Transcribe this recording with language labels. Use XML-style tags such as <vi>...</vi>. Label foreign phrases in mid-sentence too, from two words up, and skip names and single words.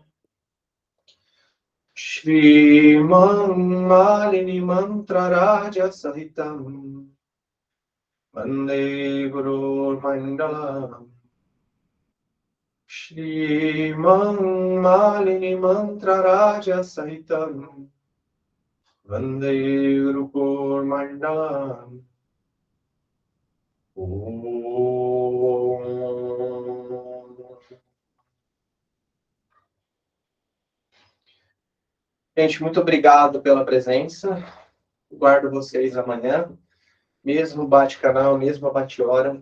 <sa>Shrimam Malini Mantra Raja Sahitam Vande Guru Mandalam Shrimam Malini Mantra Raja Sahitam Vande Guru Mandalam.</sa> <pt>Gente, muito obrigado pela presença. Guardo vocês amanhã. Mesmo bate-canal, mesma bate-hora.</pt>